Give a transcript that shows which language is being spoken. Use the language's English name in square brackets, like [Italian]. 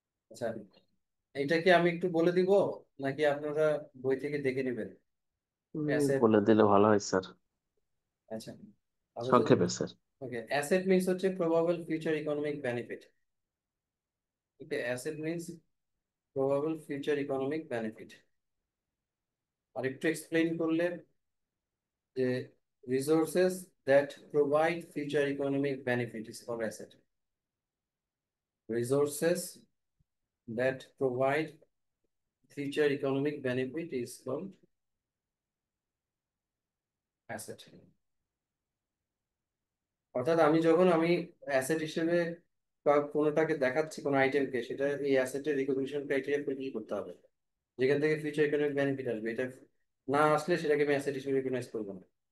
[Bangla] আচ্ছা, এটা কি আমি একটু বলে দিব নাকি আপনারা বই থেকে দেখে নেবেন? অ্যাসেট, বলে দিলে ভালো হয় স্যার, আচ্ছা, আমরা যদি, সংক্ষেপে স্যার। [English] Okay, asset means হচ্ছে probable future economic benefit. Okay, asset means probable future economic benefit. [Bangla] আর একটু এক্সপ্লেইন করলে যে [English] resources that provide future economic benefit is called asset. Resources that provide future economic benefit is called asset. [Bangla] অর্থাৎ আমি asset হিসেবে বা কোনোটাকে দেখাচ্ছি কোনো আইটেমকে, সেটা এই অ্যাসেটের রিকগনিশন ক্রাইটেরিয়া ফুলফিল করতে হবে, যেখান থেকে ফিউচার ইকোনমিক বেনিফিট আসবে। এটা না আসলে সেটাকে আমি অ্যাসেট হিসেবে রিকগনাইজ করবো না।